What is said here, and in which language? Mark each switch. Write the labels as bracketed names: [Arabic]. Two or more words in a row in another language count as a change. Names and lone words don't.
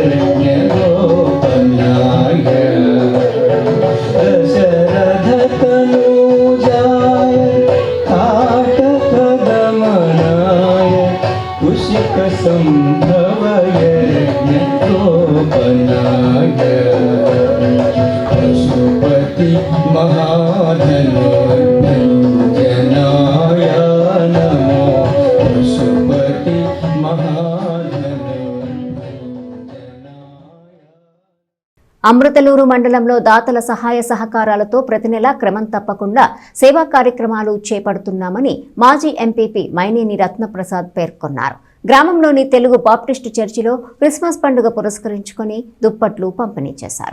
[Sanskrit] ज्ञगोपनाय दशरथतनूजाय ताटकगमनाय कुशिकसम्भवय ज्ञगोपनाय पशुपति महाधनुर्भञ्जनाय नमो पशुपति [Telugu] అమృతలూరు మండలంలో దాతల సహాయ సహకారాలతో ప్రతి నెల క్రమం తప్పకుండా సేవా కార్యక్రమాలు చేపడుతున్నామని మాజీ ఎంపీపీ మైనేని రత్నప్రసాద్ పేర్కొన్నారు. గ్రామంలోని తెలుగు బాప్టిస్టు చర్చిలో క్రిస్మస్ పండుగ పురస్కరించుకొని దుప్పట్లు పంపిణీ చేశారు.